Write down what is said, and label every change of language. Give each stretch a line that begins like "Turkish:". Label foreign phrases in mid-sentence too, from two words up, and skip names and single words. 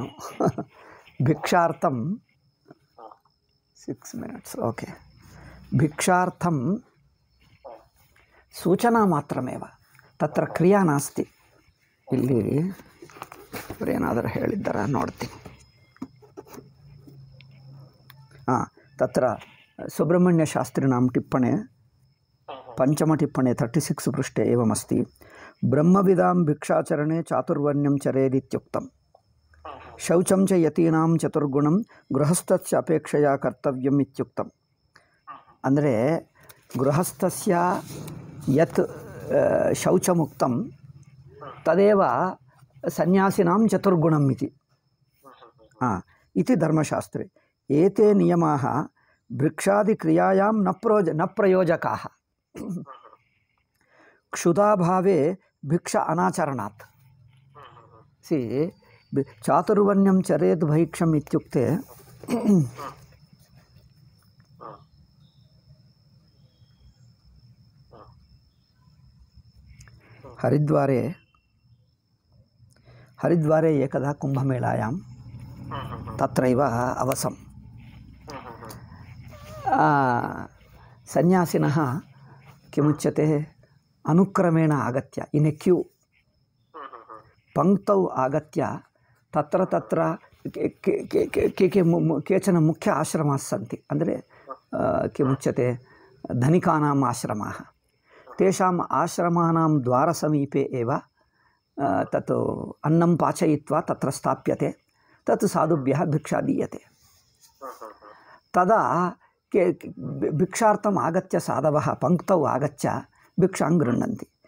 English: ಭಿಕ್ಷಾರ್ಥಂ 6 minutes ಓಕೆ.
Sanskrit: ಭಿಕ್ಷಾರ್ಥಂ ಸೂಚನಾ ಮಾತ್ರಮೇವ, ತತ್ರ ಕ್ರಿಯಾ ನಾಸ್ತಿ.
Kannada: ಇಲ್ಲಿ ಏನಾದರೂ ಹೇಳಿದ್ದಾರ ನೋಡ್ತೀನಿ.
Sanskrit: ತತ್ರ ಸುಬ್ರಹ್ಮಣ್ಯಶಾಸ್ತ್ರಿಣಾಂ ಟಿಪ್ಪಣೆ ಪಂಚಮಟಿಪ್ಪಣೆ 36 ಪೃಷ್ಠೆ ಏವಮಸ್ತಿ. ಬ್ರಹ್ಮವಿದಾಂ ಭಿಕ್ಷಾಚರಣೆ ಚಾತುರ್ವರ್ಣ್ಯಂ ಚರೇದಿತ್ಯುಕ್ತಂ. ಶೌಚಂ ಚ ಯತೀನಾಂ ಚತುರ್ಗುಣಂ ಗೃಹಸ್ಥಸ್ಯ ಅಪೇಕ್ಷೆಯ ಕರ್ತವ್ಯಂ ಇತ್ಯುಕ್ತಂ. ಅಂದರೆ ಗೃಹಸ್ಥಸ್ಯ ಯತ್ ಶೌಚಮುಕ್ತಂ ತದೇವ ಸನ್ಯಾಸಿನಾಂ ಚತುರ್ಗುಣಂ ಇತಿ ಇತಿ ಧರ್ಮಶಾಸ್ತ್ರೆ. ಏತೆ ನಿಯಮಾಃ ಭಿಕ್ಷಾದಿಕ್ರಿಯಾಯಾಂ ನ ಪ್ರಯೋಜಕಾಃ. ಕ್ಷುಧಾಭಾವೇ ಭಿಕ್ಷಾ ಅನಾಚರಣಾತ್. ಚಾತುರ್ವರ್ಣ್ಯಂ ಚರೇತ್ ಭೈಕ್ಷಂ ಇತ್ಯುಕ್ತೆ ಹರಿದ್ವಾರೆ ಏಕದಾ ಕುಂಭಮೇಳಾಯಾಂ ತತ್ರೈವ ಅವಸಂ ಸನ್ಯಾಸಿನಃ ಕಿಮುಚ್ಯತೆ ಅನುಕ್ರಮೇಣ ಆಗತ್ಯ
English: in a queue
Sanskrit: ಪಂಕ್ತೌ ಆಗತ್ಯ ತತ್ರ ಕೇಚನ ಮುಖ್ಯ ಆಶ್ರಮಾः ಸನ್ತಿ. ಅಂದರೆ ಕಿಮುಚ್ಯತೆ ಧನಿಕಾನಾಂ ಆಶ್ರಮಾः. तेषाम् आश्रमानां द्वारसमीपे एव तत् अन्नं पाचयित्वा तत्र स्थाप्यते. तत् साधुभ्यः भिक्षा दीयते. तदा भिक्षार्थम् आगत्य साधवः पङ्क्तौ आगत्य भिक्षां गृह्णन्ति.